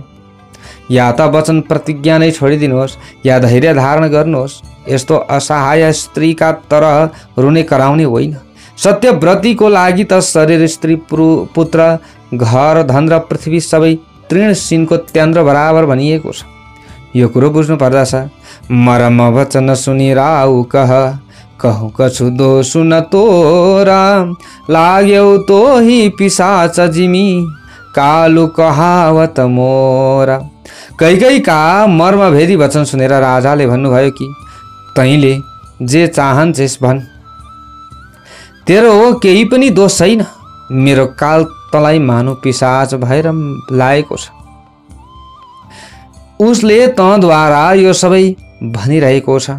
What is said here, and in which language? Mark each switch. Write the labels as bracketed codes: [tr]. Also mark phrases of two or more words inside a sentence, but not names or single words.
[ne] या त वचन प्रतिज्ञा नै छोडिदिनुहोस् या धैर्य धारण गर्नुहोस्। यस्तो असहाय स्त्रीका तरह रुने कराउने होइन। सत्यव्रतीको लागि त शरीर, स्त्री, पुत्र, घर, धन र पृथ्वी सबै तृण सिनको त्यान्द्र बराबर भनिएको छ। यो कुरो बुझ्नु पर्दछ। [awa] मरम वचन सुनि राउ कहु कछु दोषु न तोरा, लाग्यौ तोही पिशाच जिमी कालु कहावत मोरा। [ne] कैकैका मर्मभेदी वचन सुनेर राजाले भन्नुभयो कि तैँले जे चाहन्छेस् भन्, तेरो केही पनि दोष छैन। मेरो काल तँलाई मानु पिशाच भएर लागेको छ। उसले तँद्वारा यो सबै भनिरहेको छ।